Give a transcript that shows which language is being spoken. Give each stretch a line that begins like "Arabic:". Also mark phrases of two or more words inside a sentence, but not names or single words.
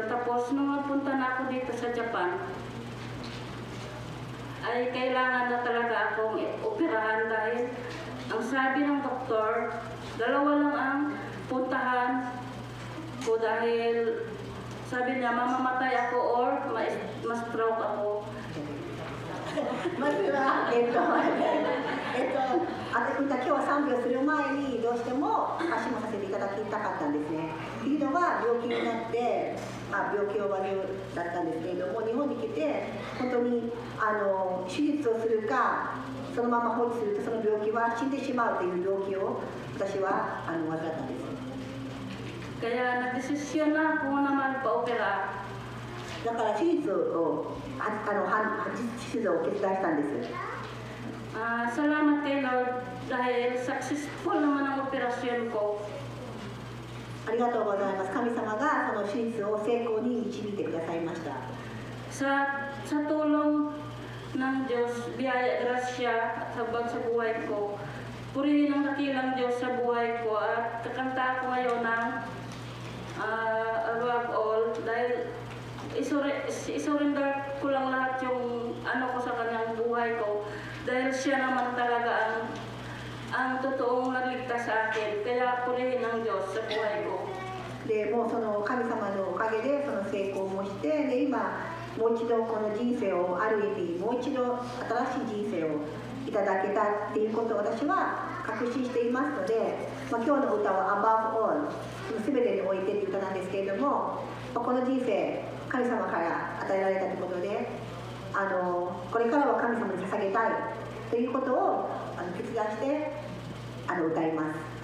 Filipino: Tapos nung napunta na ako dito sa Japan, ay kailangan na talaga akong operahan dahil ang sabi ng doktor, 2 lang ang puntahan ko dahil sabi niya mamamatay ako or ma-stroke ako.
Japanese: まずは、今日は賛美をする前にどうしても発信もさせていただきたかったんですね。というのは病気になって、病気を終わりだったんですけれども、日本に来て本当に手術をするか、そそのまま放置するとその病気は死んでしまうという病気を私は患ったんです。
Filipino: Kaya nagdesisyon na ako na magpa-opera.
Japanese: だから手術を決断したんです。
Filipino: Salamat kay Lord dahil successful naman ang operasyon ko.
Japanese: ありがとうございます。神様がその手術を成功に導いてくださいました。
Filipino: Sa tulong ng Diyos, biyaya, grasya at habag sa buhay ko, purihin ang dakilang Diyos sa buhay ko at kakanta ako ngayon ng
English: above all
Filipino: dahil isurrender ko lang lahat yung ano ko sa kanyang buhay ko dahil siya naman talaga ang totoong nagligtas sa akin. Kaya purihin ang Diyos sa buhay ko.
Japanese: でもうその神様のおかげでその成功もしてで今もう一度この人生をある意味もう一度新しい人生をいただけたっていうことを私は確信していますので、今日の歌は Above All 全てにおいてという歌なんですけれども、この人生神様から与えられたということでこれからは神様に捧げたいということを決断して歌います。